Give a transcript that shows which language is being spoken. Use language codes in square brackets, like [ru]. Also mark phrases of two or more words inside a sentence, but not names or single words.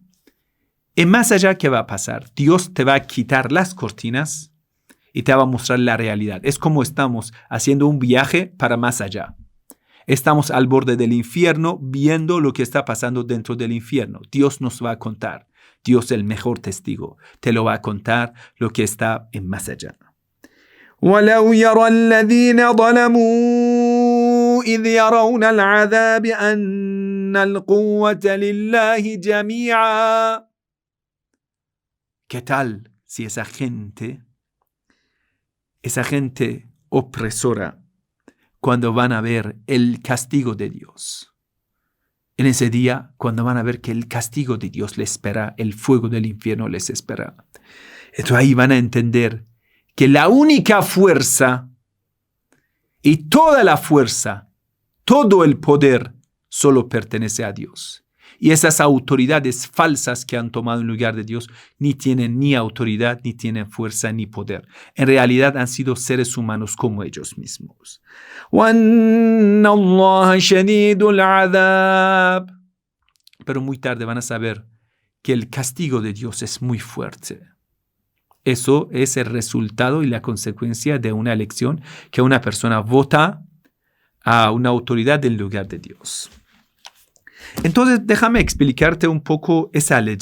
[es] En más allá, ¿qué va a pasar? Dios te va a quitar las cortinas y te va a mostrar la realidad. Es como estamos haciendo un viaje para más allá. Estamos al borde del infierno viendo lo que está pasando dentro del infierno. Dios nos va a contar. Dios, el mejor testigo, te lo va a contar lo que está en más allá. [ar] ولو يرى الذين ظلموا إذ يرون العذاب أن القوة لله جميعا. [es] ¿Qué tal si esa gente opresora, cuando van a ver el castigo de Dios, en ese día, cuando van a ver que el castigo de Dios les espera, el fuego del infierno les espera, entonces ahí van a entender que la única fuerza y toda la fuerza, todo el poder, solo pertenece a Dios. Y esas autoridades falsas que han tomado en lugar de Dios ni tienen ni autoridad, ni tienen fuerza, ni poder. En realidad han sido seres humanos como ellos mismos. [ar] وَأَنَّ اللَّهَ شَدِيدُ الْعَذَابِ. [es] Pero muy tarde van a saber que el castigo de Dios es muy fuerte. Eso es el resultado y la consecuencia de una elección que una persona vota a una autoridad en lugar de Dios. Entonces, déjame explicarte un poco esa ley.